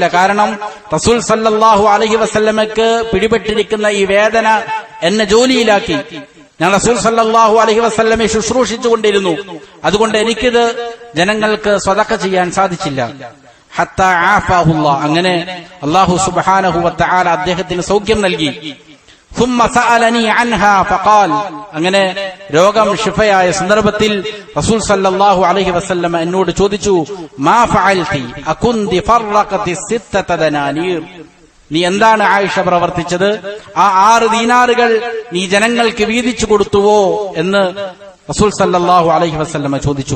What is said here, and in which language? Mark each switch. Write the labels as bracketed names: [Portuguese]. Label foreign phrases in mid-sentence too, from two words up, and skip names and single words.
[Malayalam] കാരണം റസൂൽ [Arabic] صلى الله عليه وسلم [Malayalam] പിടിപെട്ടിരിക്കുന്ന ഈ വേദന എന്നെ ജോലിയിലാക്കി. ഞാൻ റസൂൽ [Arabic] صلى الله عليه وسلم [Malayalam] ശുശ്രൂഷിച്ചുകൊണ്ടിരുന്നു. അതുകൊണ്ട് എനിക്കിത് ജനങ്ങൾക്ക് സ്വതക്ക ചെയ്യാൻ സാധിച്ചില്ല. [Arabic] حتى عافاه الله. [Malayalam] അങ്ങനെ [Arabic] الله سبحانه وتعالى [Malayalam] അദ്ദേഹത്തിന് സൗഖ്യം നൽകി. [Arabic] ثم سألني عنها فقال. [Malayalam] അങ്ങനെ രോഗം ശിഫയായ സന്ദർഭത്തിൽ റസൂൽ [Arabic] صلى الله عليه وسلم [Malayalam] എന്നോട് ചോദിച്ചു, [Arabic] ما فعلت أكنت فرقت ستة دنانير. [Malayalam] നീ എന്താണ് ആയിഷ പ്രവർത്തിച്ചത്? ആ 6 ദീനാറുകൾ നീ ജനങ്ങൾക്ക് വീതിച്ചു കൊടുത്തുവോ എന്ന് റസൂൽ [Arabic] صلى الله عليه وسلم [Malayalam] ചോദിച്ചു.